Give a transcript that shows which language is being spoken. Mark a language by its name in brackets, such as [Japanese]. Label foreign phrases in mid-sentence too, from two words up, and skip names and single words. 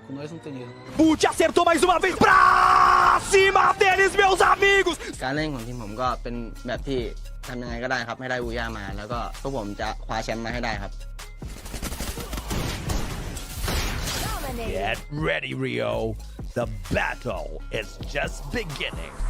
[Portuguese] com nós não tem erro. Bute acertou mais uma vez pra cima deles, meus amigos. [Thai] การเล่นของทีมผมก็เป็นแบบที่ทำยังไงก็ได้ครับให้ได้อูย่ามาแล้วก็พวกผมจะคว้าแชมป์มาให้ได้ครับ [English] Get ready, Rio. The battle is just beginning.